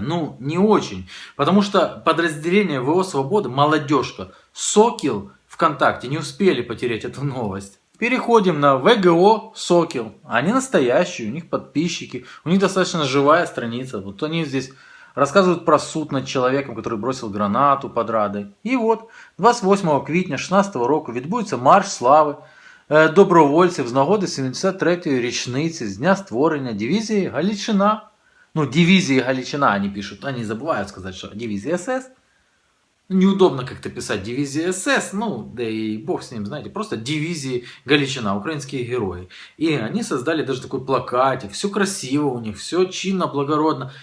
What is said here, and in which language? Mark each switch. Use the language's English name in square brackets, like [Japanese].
[Russian] Ну, не очень. Потому что подразделение ВО «Свобода», молодежка, Сокил ВКонтакте не успели потерять эту новость. Переходим на ВГО Сокил. Они настоящие, у них подписчики, у них достаточно живая страница. Вот они здесь рассказывают про суд над человеком, который бросил гранату под Радой. [Ukrainian] І от 28 квітня 2016 року відбудеться марш слави добровольців з нагоди 73-ї річниці з дня створення дивізії Галичина. [Russian] Ну, дивизии Галичина они пишут, они забывают сказать, что дивизия СС. Неудобно как-то писать дивизия СС, ну, да и бог с ним, знаете, просто дивизии Галичина, украинские герои. И они создали даже такой плакатик, все красиво у них, все чинно, благородно.